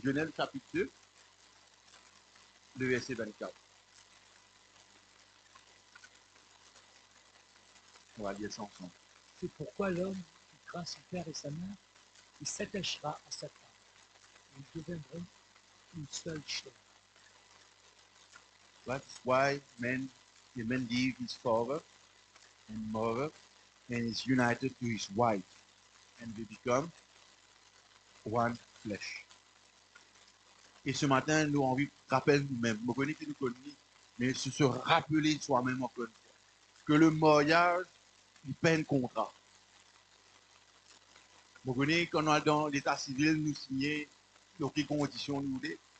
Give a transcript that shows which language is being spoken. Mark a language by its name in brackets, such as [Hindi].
[French] Genèse, chapitre 2, le verset 24. On va lire ça ensemble. C'est pourquoi l'homme quittera son père et sa mère et s'attachera à sa femme. Ils deviendront une seule chair. [English] That's why the man leave his father and mother and is united to his wife, and they become one flesh. [French] Et ce matin, nous avons envie de rappeler nous-mêmes. Nous connaissons que nous connaissons, mais se rappeler soi-même encore une fois. Que le mariage, il paie un contrat. Vous connaissez quand on est dans l'état civil, nous signons dans quelles conditions nous voulons.